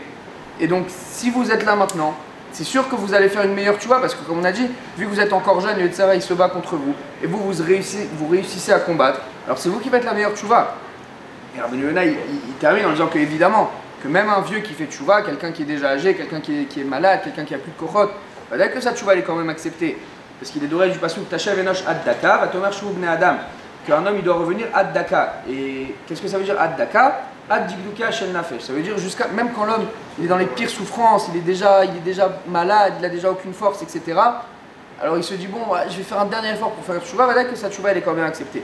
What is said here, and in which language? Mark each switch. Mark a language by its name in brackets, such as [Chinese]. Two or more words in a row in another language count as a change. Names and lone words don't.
[French] Et donc si vous êtes là maintenant, c'est sûr que vous allez faire une meilleure tchouva parce que comme on a dit, vu que vous êtes encore jeune, le Yetzirah il se bat contre vous et vous réussissez à combattre. Alors c'est vous qui faites la meilleure tchouva. Et Rabbeinu Yonah il termine en disant que évidemment que même un vieux qui fait tchouva, quelqu'un qui est déjà âgé, quelqu'un qui est malade, quelqu'un qui a plus de kochot, bah, dès que sa tchouva elle est quand même acceptée. Parce qu'il est doré du pasuk [Hebrew] תשב אנוש עד דכא ותאמר שובו בני אדם, [French] qu'un homme il doit revenir [Hebrew] עד דכא. [French] Et qu'est-ce que ça veut dire [Hebrew] עד דכא עד דכדוכה של נפש. [French] Ça veut dire jusqu'à même quand l'homme il est dans les pires souffrances, il est déjà malade, il a déjà aucune force, etc. Alors il se dit bon, je vais faire un dernier effort pour faire la tchouva, voilà que sa tchouva elle est quand même acceptée.